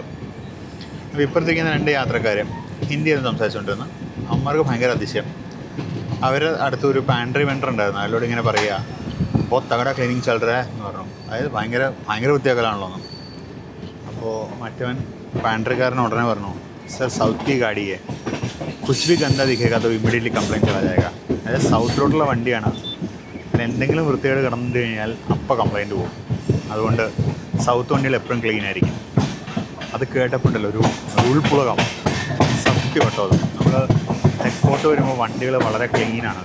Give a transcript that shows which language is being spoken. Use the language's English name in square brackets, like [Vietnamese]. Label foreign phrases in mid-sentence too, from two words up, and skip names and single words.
[Malayalam] അപ്പോൾ ഇപ്പുറത്തേക്കുന്ന 2 യാത്രക്കാർ ഹിന്ദിയിൽ സംസാരിച്ചുകൊണ്ടിരുന്നു. അമ്മമാർക്ക് ഭയങ്കര അതിശയം. അവർ അടുത്തൊരു പാൻട്രി വെണ്ടർ ഉണ്ടായിരുന്നു, അതിലൂടെ ഇങ്ങനെ പറയുക, അപ്പോൾ [Hindi] तगड़ा क्लीनिंग चलरा [Malayalam] എന്ന് പറഞ്ഞു. അതായത് ഭയങ്കര വൃത്തിയാക്കലാണല്ലോ എന്ന്. അപ്പോൾ മറ്റവൻ പാൻട്രിക്കാരൻ ഉടനെ പറഞ്ഞു, [Hindi] സർ സൗത്ത് की गाड़ी है, कुछ भी गंदा दिखेगा तो इमीडिएटली कंप्लेंट चला जाएगा. [Malayalam] അതായത് സൗത്ത് റോഡിലുള്ള വണ്ടിയാണ്, പിന്നെ എന്തെങ്കിലും വൃത്തികേട് കിടന്നിട്ട് കഴിഞ്ഞാൽ അപ്പം കംപ്ലയിൻറ്റ് പോകും. അതുകൊണ്ട് സൗത്ത് വണ്ടികൾ എപ്പോഴും ക്ലീൻ ആയിരിക്കും. അത് കേട്ടപ്പോഴല്ലോ ഒരു ഉൾപ്പുളകം സത്യം കേട്ടോ. അത് നമ്മൾ എക്സ്പോർട്ട് വരുമ്പോൾ വണ്ടികൾ വളരെ ക്ലീനാണ്.